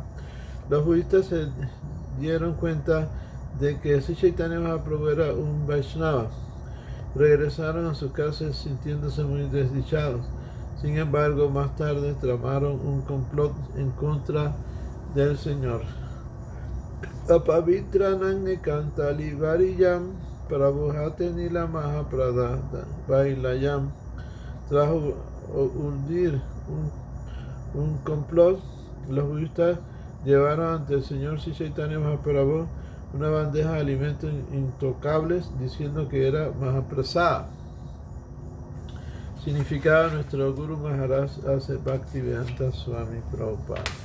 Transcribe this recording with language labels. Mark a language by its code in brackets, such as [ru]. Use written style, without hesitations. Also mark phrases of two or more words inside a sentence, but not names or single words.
[es] Los budistas se dieron cuenta de que Sri Chaitanya Mahaprabhu era un Vaishnava. Regresaron a sus casas sintiéndose muy desdichados. Sin embargo, más tarde tramaron un complot en contra del Señor. [sa] Apavitranam ekantali variyam prabhujate nila mahaprada bailayam. [es] Tras urdir un complot, los budistas llevaron ante el Señor Sri Chaitanya Mahaprabhu una bandeja de alimentos intocables, diciendo que era Mahaprasada. Significado: nuestro Guru Maharaj hace Bhaktivedanta Swami Prabhupada.